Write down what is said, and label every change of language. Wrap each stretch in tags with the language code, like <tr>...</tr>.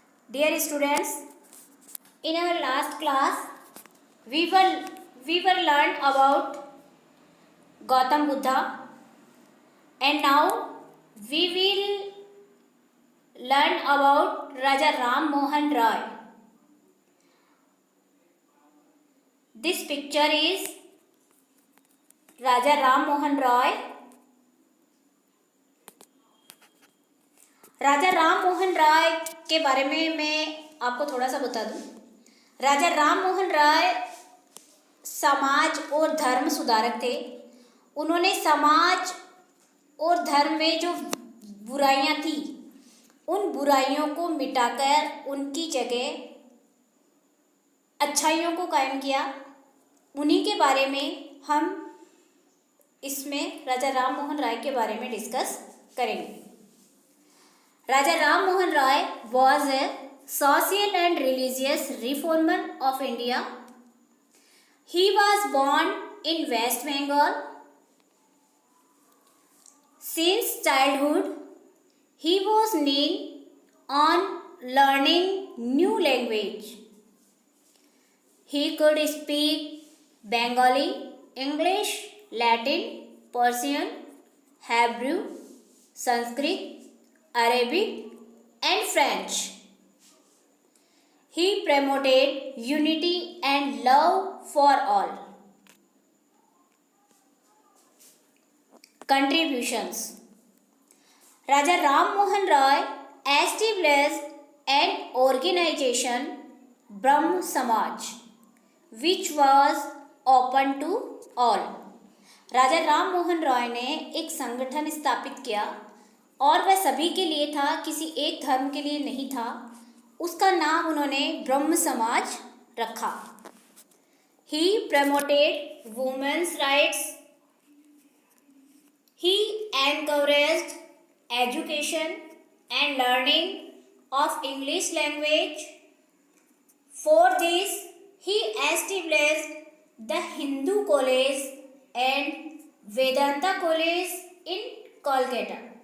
<en>Dear students, in our last class, we were learned about Gautam Buddha, and now we will learn about Raja Ram Mohan Rai. This picture is Raja Ram Mohan Rai.</en> <hi>राजा राम मोहन राय के बारे में मैं आपको थोड़ा सा बता दूं। राजा राम मोहन राय समाज और धर्म सुधारक थे। उन्होंने समाज और धर्म में जो बुराइयां थी, उन बुराइयों को मिटाकर उनकी जगह अच्छाइयों को कायम किया। उन्हीं के बारे में हम इसमें राजा राम मोहन राय के बारे में डिस्कस करेंगे।</hi> <en>Raja Ram Mohan Rai was a social and religious reformer of India. He was born in West Bengal. Since childhood, he was keen on learning new language. He could speak Bengali, English, Latin, Persian, Hebrew, Sanskrit, Arabic and French. He promoted unity and love for all. Contributions. Raja Ram Mohan Rai established an organization, Brahm Samaj, which was open to all.</en> <hi>राजा राम मोहन रॉय ने एक संगठन स्थापित किया और वह सभी के लिए था, किसी एक धर्म के लिए नहीं था। उसका नाम उन्होंने ब्रह्म समाज रखा।</hi> <en>He promoted women's rights. He encouraged education and learning of English language. For this, he established the Hindu College and Vedanta College in Kolkata.</en>